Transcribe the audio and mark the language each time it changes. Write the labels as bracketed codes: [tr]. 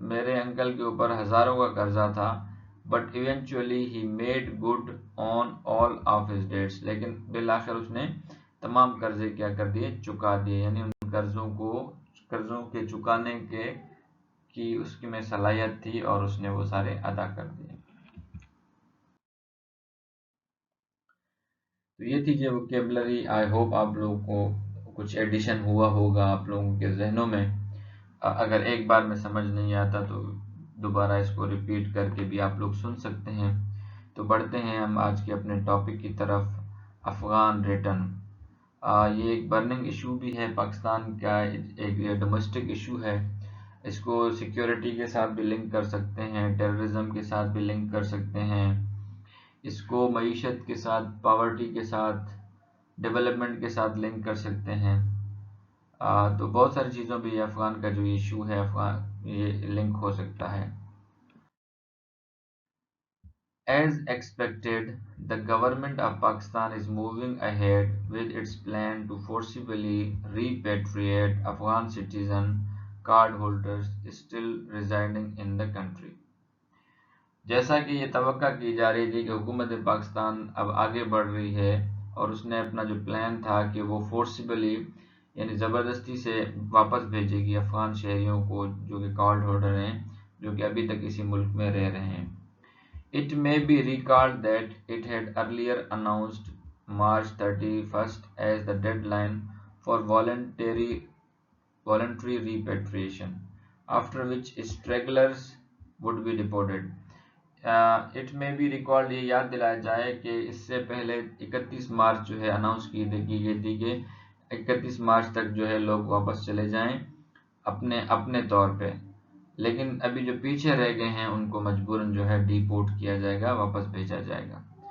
[ur] میرے انکل کے اوپر ہزاروں کا قرضہ تھا. [en] But eventually he made good on all of his debts. [ur] لیکن بالآخر اس نے تمام قرضے کیا کر دیے، چکا دیے، یعنی ان قرضوں کے چکانے کی اس کی میں صلاحیت تھی اور اس نے وہ سارے ادا کر دیے. تو یہ تھی جو ووکیبلری. [en] I hope [ur] آپ لوگوں کو کچھ ایڈیشن ہوا ہوگا آپ لوگوں کے ذہنوں میں. اگر ایک بار میں سمجھ نہیں آتا تو دوبارہ اس کو ریپیٹ کر کے بھی آپ لوگ سن سکتے ہیں. تو بڑھتے ہیں ہم آج کے اپنے ٹاپک کی طرف. افغان ریٹرن. یہ ایک برننگ ایشو بھی ہے پاکستان کا، ایک ڈومیسٹک ایشو ہے. اس کو سیکیورٹی کے ساتھ بھی لنک کر سکتے ہیں، ٹیررزم کے ساتھ بھی لنک کر سکتے ہیں، اس کو معیشت کے ساتھ، پاورٹی کے ساتھ، ڈیولپمنٹ کے ساتھ لنک کر سکتے ہیں. تو بہت ساری چیزوں پہ یہ افغان کا جو ایشو ہے یہ لنک ہو سکتا ہے. [en] As expected, the government of Pakistan is moving ahead with its plan to forcibly repatriate Afghan citizen card holders still residing in the country. [ur] جیسا کہ یہ توقع کی جا رہی تھی کہ حکومت پاکستان اب آگے بڑھ رہی ہے اور اس نے اپنا جو پلان تھا کہ وہ فورسیبلی یعنی زبردستی سے واپس بھیجے گی افغان شہریوں کو جو کہ کارڈ ہولڈر ہیں، جو کہ ابھی تک اسی ملک میں رہ رہے ہیں. [en] It may be recalled that it had earlier announced March 31st as the deadline for voluntary repatriation, after which stragglers would be deported. [ur] It میں بھی ریکارڈ یہ یاد دلایا جائے کہ اس سے پہلے 31 مارچ جو ہے اناؤنس کی گئی تھی کہ 31 مارچ تک جو ہے لوگ واپس چلے جائیں اپنے طور پہ، لیکن ابھی جو پیچھے رہ گئے ہیں ان کو مجبوراً جو ہے ڈیپورٹ کیا جائے گا، واپس بھیجا جائے گا.